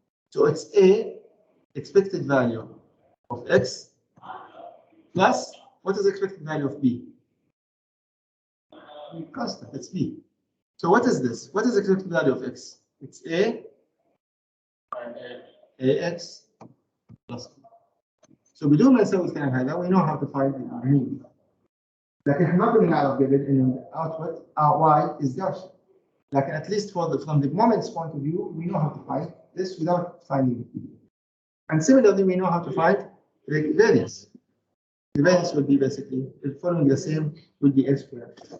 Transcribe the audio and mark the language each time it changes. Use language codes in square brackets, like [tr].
[en] So it's a expected value of x plus what is the expected value of b? Constant, it's b. So what is this? What is the expected value of x? It's ax plus b. So [ar] بدون ما نسوي الكلام هذا [en] we know how to find the mean. [ar] لكن احنا ما كنا نعرف قبل انه [en] output y is Gaussian. Like at least from the moment's point of view, we know how to find this without finding it. And similarly, we know how to find the variance. The variance will be basically following the same will be x squared.